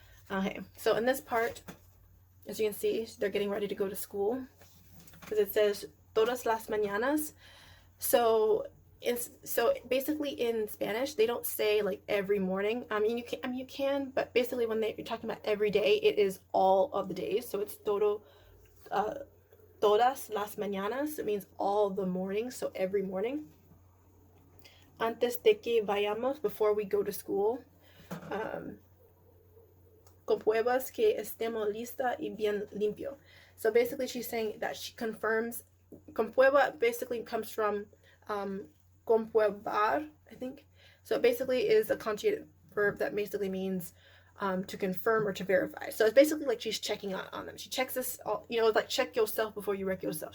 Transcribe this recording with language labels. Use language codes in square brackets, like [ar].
[en] Okay, so in this part, as you can see, they're getting ready to go to school because it says [es] todas las mañanas. [en] So basically in Spanish they don't say like every morning. You can, but basically when you're talking about every day, it is all of the days. So it's [es] todas las mañanas. [en] It means all the mornings, so every morning. [es] Antes de que vayamos, [en] before we go to school. [es] Compruebas que estemos lista y bien limpio. [en] So basically she's saying that she confirms. Comprueba basically comes from comprobar, I think. So it basically is a conjugated verb that basically means to confirm or to verify. So it's basically like she's checking on them. She checks this, like check yourself before you wreck yourself.